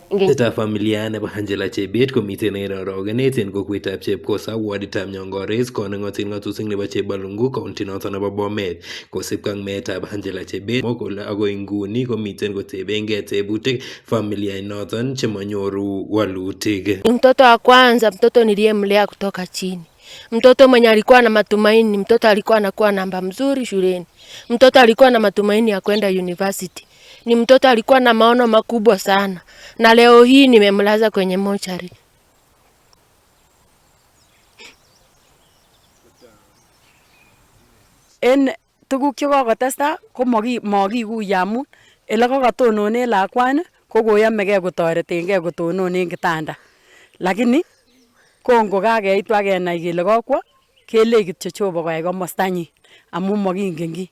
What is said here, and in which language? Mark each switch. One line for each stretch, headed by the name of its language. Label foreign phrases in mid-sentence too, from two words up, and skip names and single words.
Kalenjin: Familia nebo Angela Chebet komiten en orogenet en kokwetab Chepkosa warditab Nyongores konengoten ngatutik nebo Chebalungu county noton nebo Bomet kosipkei ak meetab Angela Chebet kole akoi nguni komiten kotebengei tebutik familia inoton chemanyoru walutik.
Swahili: Mtoto wa kwanza, mtoto niliyemlea kutoka chini, mtoto mwenye alikuwa na matumaini, mtoto alikuwa anakuwa namba mzuri shuleni, mtoto alikuwa na matumaini ya kwenda university, ni mtoto alikuwa na maono makubwa sana, na leo hii nimemlaza kwenye mochari.
Kalenjin: En tuguk chekokotesta ko makikuye amun ele kokotonone lakwani ko koyomegei kotoretengei kotonone kitanda, lakini kongo kakeitu akenai kele kokwo kelei kityo Jehova koyai komostanyin amun makingen kiy.